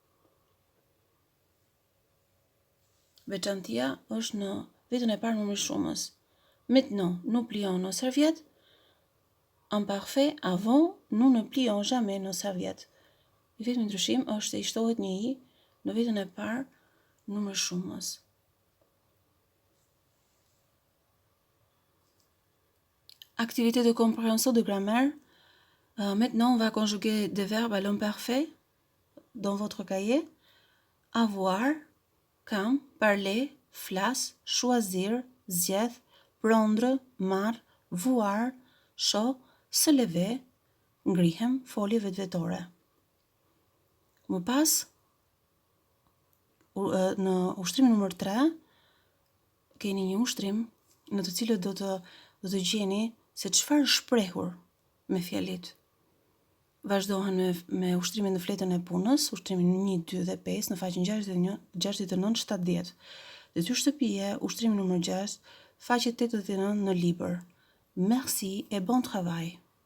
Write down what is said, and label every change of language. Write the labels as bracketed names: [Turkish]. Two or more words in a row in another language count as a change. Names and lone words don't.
[Albanian] Veçantia është në vetën e parë numri shumës. [French] Maintenant, nous plions nos serviettes. imparfait avant, nous ne plions jamais nos serviettes. [Albanian] I vetmi ndryshim është se I shtohet një I në vetën e parë numër shumës. [French] Activité de compréhension de grammaire. Maintenant, on va conjuguer des verbes à l'imparfait dans votre cahier. Avoir, kam, parler, flas, choisir, zgjedh, prendre, [Albanian] marr, vuar, shoh, [French] se lever, [Albanian] ngrihem, folje vetvetore. Më pas, në ushtrimin numër 3, keni një ushtrim në të cilët do të gjeni se çfarë është shprehur me fjalit. Vazhdohen me ushtrimin në fletën e punës, ushtrimin 1, 2 dhe 5 në faqen 69, 69, 70. Detyrë shtëpie, ushtrimi numër 6, faqe 89 në libër. [French] Merci et bon travail.